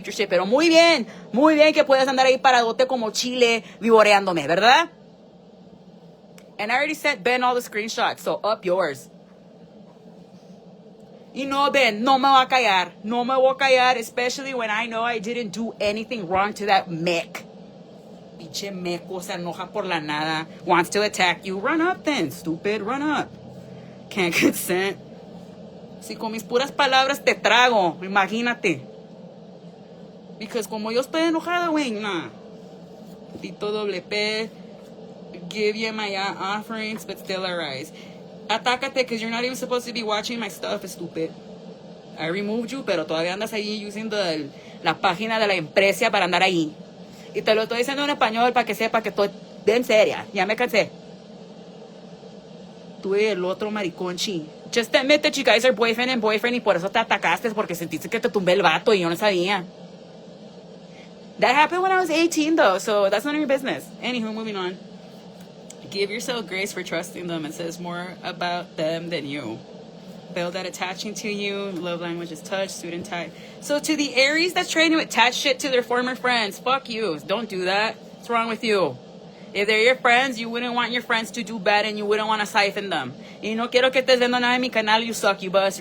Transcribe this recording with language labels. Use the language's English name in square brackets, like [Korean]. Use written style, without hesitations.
[Spanish] Pero muy bien que puedas andar ahí paradote como chile vivoreándome, ¿verdad? [English] And I already sent Ben all the screenshots, so up yours. [Spanish] Y no, Ben, no me voy a callar. No me voy a callar, [English] especially when I know I didn't do anything wrong to that mech. [Spanish] Pinche meco se enoja por la nada. [English] Wants to attack you. Run up then, stupid. Run up. Can't consent. [Spanish] Si con mis puras palabras te trago, imagínate. Because como yo estoy enojada, güey, nah. [English] Tito doble P, give you my offerings, but still arise. Atácate, because you're not even supposed to be watching my stuff, stupid. I removed you, [Spanish] pero todavía andas ahí [English] using [Spanish] la página de la empresa para andar ahí. Y te lo estoy diciendo en español para que sepa que estoy bien seria. Ya me cansé. Tú y el otro mariconchi. [English] Just admit that you guys are boyfriend and boyfriend [Spanish] y por eso te atacaste porque sentiste que te tumbé el vato y yo no sabía. [English] That happened when I was 18 though, so that's none of your business. Anywho, moving on. Give yourself grace for trusting them. It says more about them than you. Build that attaching to you. Love language is touch, student type. So to the Aries that's trying to attach shit to their former friends, fuck you. Don't do that. What's wrong with you? If they're your friends, you wouldn't want your friends to do bad and you wouldn't want to siphon them. [Spanish] Y no quiero que estés viendo nada en mi canal, [English] you suck, you bus.